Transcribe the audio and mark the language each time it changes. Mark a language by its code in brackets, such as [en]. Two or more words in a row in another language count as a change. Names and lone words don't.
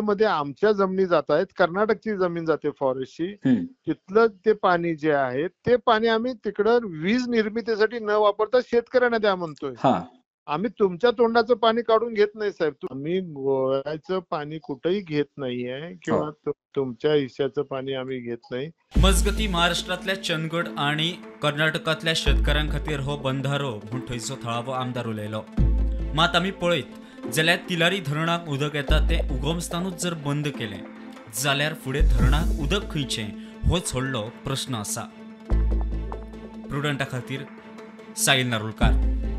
[mr] मध्ये आमच्या जमिनी जात आहेत, कर्नाटकची जमीन जाते फॉरेस्टची, तिथलं ते पाणी जे आहे ते पाणी आम्ही तिकडं वीज निर्मितीसाठी न वापरता शेतकऱ्यांना द्या म्हणतोय। आम्ही तुमच्या तोंडाचं पाणी काढून घेत नाही साहेब, आम्ही गोव्याचं पाणी कुठेही घेत नाहीये किंवा तुमच्या हिश्श्याचं पाणी आम्ही घेत नाही। [kok] मजगती महाराष्ट्रातल्या चंदगड आणि कर्नाटकातल्या शेतकऱ्यांखातीर हो बंधारो म्हणून थंयचो थळावो आमदार उलयलो। मात आमी पळयत जाल्यार तिलारी धरणाक उदक येता ते उगमस्थानूच जर बंद केलें जाल्यार फुडें धरणाक उदक खंयचें होच व्हडलो प्रश्न आसा। प्रुडंटा खातीर साहिल नारोलकार।